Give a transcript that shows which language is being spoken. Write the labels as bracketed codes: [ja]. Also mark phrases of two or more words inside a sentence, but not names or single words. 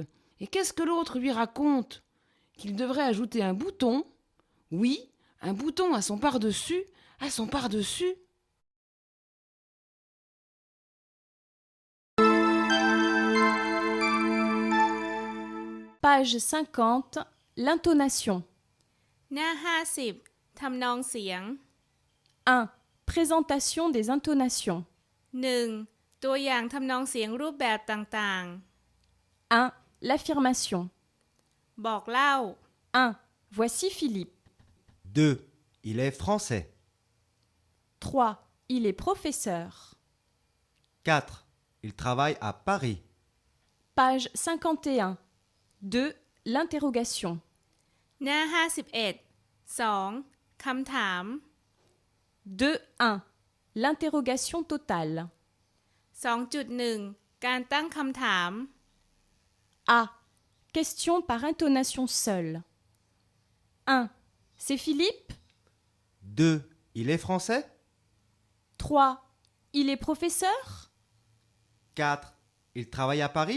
[fr] Et qu'est-ce que l'autre lui raconte? Qu'il devrait ajouter un bouton? Oui, un bouton à son par-dessus, à son par-dessus. Page 50. L'intonation. [th] หน้า 50 ทำนองเสียง [fr] 1. Présentation des intonations. 1. [th] ตัวอย่างทำนองเสียงรูปแบบต่าง [fr] 1. L'affirmation. [th] ๆ บอกเล่า [fr] 1. Voici Philippe. 2. Il est français. 3. Il est professeur. 4. Il travaille à Paris. Page 51. 2. L'interrogation. [th] หน้า 51 2. คำถาม [fr] 2.1. L'interrogation totale. [th] 2.1 การตั้งคำถาม [fr] A. Question par intonation seule. 1. C'est Philippe. 2. Il est français. 3. Il est professeur. 4. Il travaille à Paris.